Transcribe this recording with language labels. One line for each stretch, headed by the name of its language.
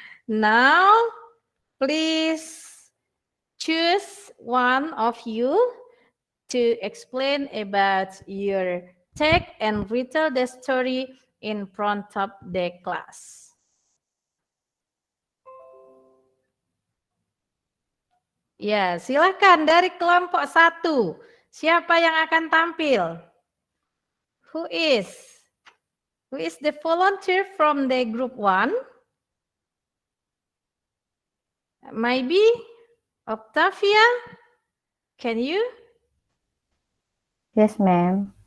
English: Now, please choose one of you to explain about your text and retell the story in front of the class.
Indonesian: Ya, silakan dari kelompok 1. Siapa yang akan tampil?
English: Who is the volunteer from the group 1? Maybe Octavia? Can you? Yes, ma'am.